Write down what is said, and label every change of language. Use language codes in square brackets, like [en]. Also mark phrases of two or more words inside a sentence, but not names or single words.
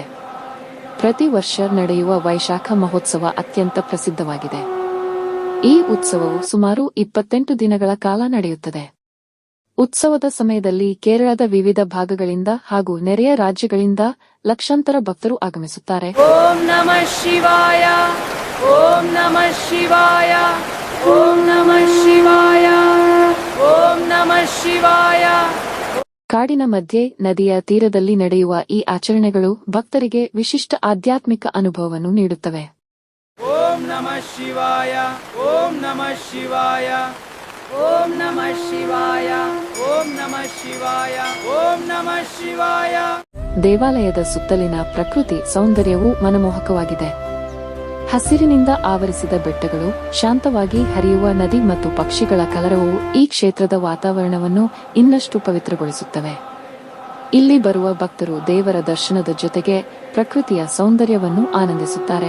[kn] ಪ್ರತಿ ವರ್ಷ ನಡೆಯುವ ವೈಶಾಖ ಮಹೋತ್ಸವ ಅತ್ಯಂತ ಪ್ರಸಿದ್ಧವಾಗಿದೆ. ಈ ಉತ್ಸವವು ಸುಮಾರು 28 ದಿನಗಳ ಕಾಲ ನಡೆಯುತ್ತದೆ. ಉತ್ಸವದ ಸಮಯದಲ್ಲಿ ಕೇರಳದ ವಿವಿಧ ಭಾಗಗಳಿಂದ ಹಾಗೂ ನೆರೆಯ ರಾಜ್ಯಗಳಿಂದ ಲಕ್ಷಾಂತರ ಭಕ್ತರು ಆಗಮಿಸುತ್ತಾರೆ. [sa] ಓಂ ನಮಃ ಶಿವಾಯ. ಓಂ ನಮಃ ಶಿವಾಯ. ಓಂ ನಮಃ ಶಿವಾಯ. ಓಂ ನಮಃ ಶಿವಾಯ. [kn] ಕಾಡಿನ ಮಧ್ಯೆ ನದಿಯ ತೀರದಲ್ಲಿ ನಡೆಯುವ ಈ ಆಚರಣೆಗಳು ಭಕ್ತರಿಗೆ ವಿಶಿಷ್ಟ ಆಧ್ಯಾತ್ಮಿಕ ಅನುಭವವನ್ನು ನೀಡುತ್ತವೆ. [sa] ಓಂ ನಮಃ ಶಿವಾಯ. ಓಂ ನಮಃ ಶಿವಾಯ. ಓಂ ನಮಃ ಶಿವಾಯ. ಓಂ ನಮಃ ಶಿವಾಯ. ಓಂ ನಮಃ ಶಿವಾಯ. [kn] ದೇವಾಲಯದ ಸುತ್ತಲಿನ ಪ್ರಕೃತಿ ಸೌಂದರ್ಯವು ಮನಮೋಹಕವಾಗಿದೆ. ಹಸಿರಿನಿಂದ ಆವರಿಸಿದ ಬೆಟ್ಟಗಳು, ಶಾಂತವಾಗಿ ಹರಿಯುವ ನದಿ ಮತ್ತು ಪಕ್ಷಿಗಳ ಕಲರವವು ಈ ಕ್ಷೇತ್ರದ ವಾತಾವರಣವನ್ನು ಇನ್ನಷ್ಟು ಪವಿತ್ರಗೊಳಿಸುತ್ತವೆ. ಇಲ್ಲಿ ಬರುವ ಭಕ್ತರು ದೇವರ ದರ್ಶನದ ಜೊತೆಗೆ ಪ್ರಕೃತಿಯ ಸೌಂದರ್ಯವನ್ನು ಆನಂದಿಸುತ್ತಾರೆ.